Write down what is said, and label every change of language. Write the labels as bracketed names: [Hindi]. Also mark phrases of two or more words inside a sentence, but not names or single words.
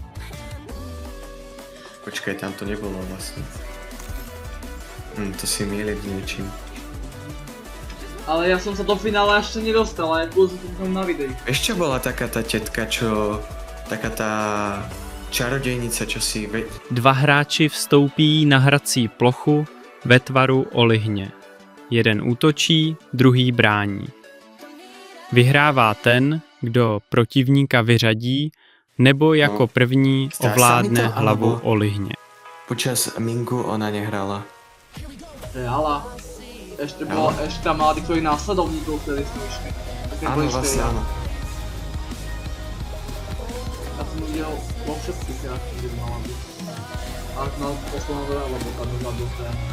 [Slovak] Počkaj, tam to nebolo vlastne. To si mýlim niečím. Ale ja som sa do finále ešte nedostal, a ja som tam na videi. Ešte bola taká tá tetka, čo... Taká tá... Čarodejnica, čo si... [Czech] Dva hráči vstoupí na hrací plochu ve tvaru olihně. Jeden útočí, druhý brání. Vyhrává ten, kdo protivníka vyřadí, nebo jako první ovládne hlavu olihně. [Slovak] Počas Mingu ona nehrala. Reala. Ešte tam mala tých svojich následovníkov, ktorí sú išli. Áno, vlastne áno. Ja som videl vo všetkých hrách, kde by mala byť. Ale na poslednom hre, lebo tam už mám dostať.